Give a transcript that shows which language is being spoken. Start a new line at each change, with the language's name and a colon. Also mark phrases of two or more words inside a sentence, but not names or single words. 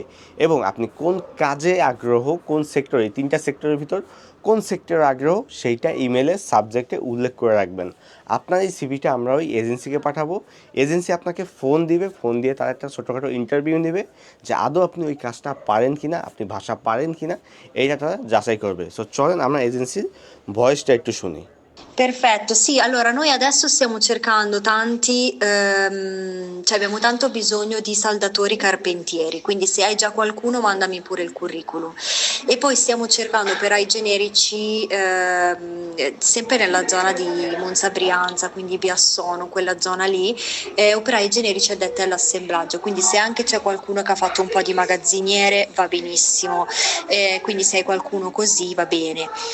Bangla: এবং আপনি কোন কাজে আগ্রহ, কোন সেক্টরে, এই তিনটা সেক্টরের ভিতর কোন সেক্টরে আগ্রহ সেইটা ইমেলের সাবজেক্টে উল্লেখ করে রাখবেন। আপনার এই সিভিটা আমরা ওই এজেন্সিকে পাঠাবো। এজেন্সি আপনাকে ফোন দিবে, ফোন দিয়ে তার একটা ছোটোখাটো ইন্টারভিউ নেবে যে আদৌ আপনি ওই কাজটা পারেন কি না, আপনি ভাষা পারেন কি না, এইটা তারা যাচাই করবে। সো চলেন আমরা এজেন্সির ভয়েসটা একটু শুনি।
Italian: Perfetto, sì, allora noi adesso stiamo cercando cioè abbiamo tanto bisogno di saldatori carpentieri, quindi se hai già qualcuno mandami pure il curriculum. E poi stiamo cercando operai generici sempre nella zona di Monza Brianza, quindi Biassono, quella zona lì, operai generici addetti all'assemblaggio, quindi se anche c'è qualcuno che ha fatto un po' di magazziniere va benissimo, quindi se hai qualcuno così va bene.